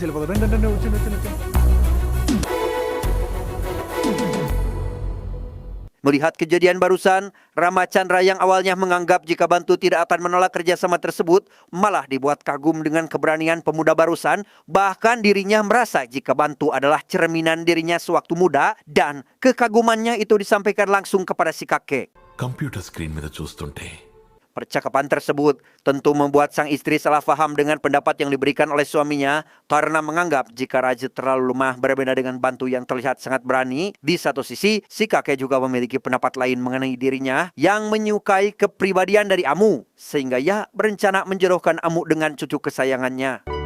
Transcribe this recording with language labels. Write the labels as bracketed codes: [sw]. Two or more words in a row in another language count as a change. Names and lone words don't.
[id] Melihat kejadian barusan, Ramachandra yang awalnya menganggap jika Bantu tidak akan menolak kerjasama tersebut, malah dibuat kagum dengan keberanian pemuda barusan. Bahkan dirinya merasa jika Bantu adalah cerminan dirinya sewaktu muda, dan kekagumannya itu disampaikan langsung kepada si kakek. [en] computer screen [te] మీద చూస్తుంటే [id] Percakapan tersebut tentu membuat sang istri salah paham dengan pendapat yang diberikan oleh suaminya karena menganggap jika Raja terlalu lemah berbeda dengan Bantu yang terlihat sangat berani. Di satu sisi, si kakek juga memiliki pendapat lain mengenai dirinya yang menyukai kepribadian dari Amu, sehingga ia berencana menjodohkan Amu dengan cucu kesayangannya.